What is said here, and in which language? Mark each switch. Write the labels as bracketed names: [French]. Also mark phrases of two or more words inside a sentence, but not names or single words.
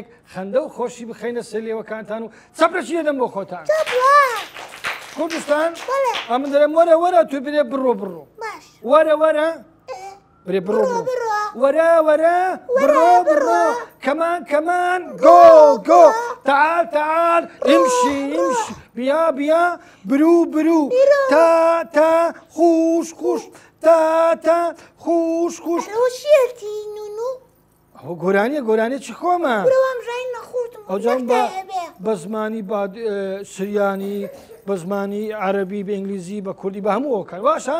[Central Kurdish] خەندە و خۆشی بخەینە سەر لێوەکانتان و چەپرەچی دەدەم بۆ خۆتان کوردستان ئەمن دەرێم وەرە تو برێ بڕۆ وەرە برێ بڕۆ وەرە بڕۆ کەمان گۆ [Arabic] تعال امشي [Persian] بیا برو [Central Kurdish] تا خوش تا خوش ئەو گۆرانیە چی خۆمە ئەو جان بە زمانی سریانی بە زمانی عەرەبی بە ئینگلیزی بە کوردی بە هەموو ئەوکان باشە؟